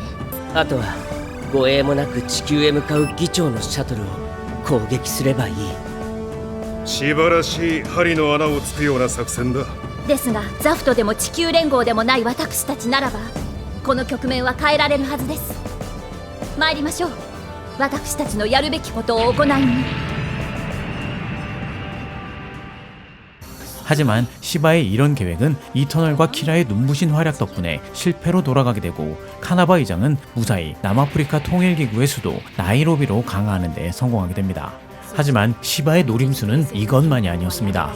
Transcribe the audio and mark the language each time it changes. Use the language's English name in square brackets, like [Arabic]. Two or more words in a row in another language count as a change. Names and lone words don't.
[Japanese] あとは護衛もなく地球へ向かう議長のシャトルを攻撃すればいい。シバらしい針の穴をつくような作戦だ。ですがザフトでも地球連合でもない私たちならばこの局面は変えられるはずです。参りましょう。私たちのやるべきことを行いに。 [Korean] 하지만 시바의 이런 계획은 이터널과 키라의 눈부신 활약 덕분에 실패로 돌아가게 되고 카나바 의장은 무사히 남아프리카 통일기구의 수도 나이로비로 강화하는 데 성공하게 됩니다. 하지만 시바의 노림수는 이것만이 아니었습니다.